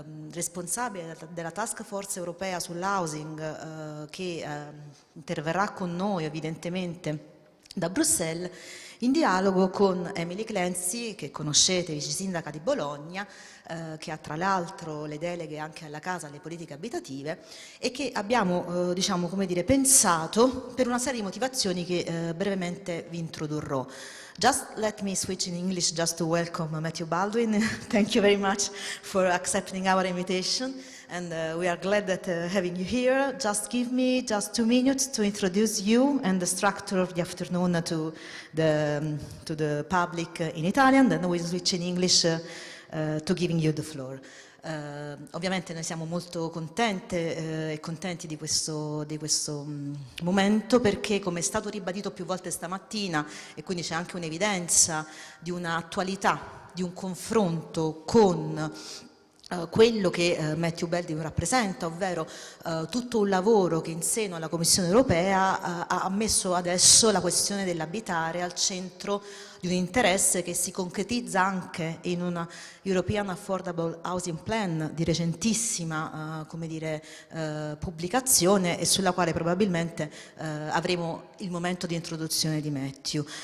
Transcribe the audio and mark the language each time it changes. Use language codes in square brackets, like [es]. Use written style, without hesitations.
[it] responsabile della task force europea sull'housing, che interverrà con noi evidentemente da Bruxelles, in dialogo con Emily Clancy, che conoscete, vice sindaca di Bologna, che ha tra l'altro le deleghe anche alla casa alle politiche abitative, e che abbiamo diciamo, come dire, pensato per una serie di motivazioni che brevemente vi introdurrò. [en] Just let me switch in English just to welcome Matthew Baldwin. Thank you very much for accepting our invitation, and we are glad that having you here. Just give me just 2 minutes to introduce you and the structure of the afternoon to the public in Italian, then we'll switch in English to giving you the floor. [it] Ovviamente noi siamo molto contente e contenti di questo momento, perché, come è stato ribadito più volte stamattina, e quindi c'è anche un'evidenza di un'attualità, di un confronto con quello che Matthew Baldwin rappresenta, ovvero tutto un lavoro che in seno alla Commissione europea ha messo adesso la questione dell'abitare al centro di un interesse che si concretizza anche in una European Affordable Housing Plan di recentissima pubblicazione, e sulla quale probabilmente avremo il momento di introduzione di Matthew.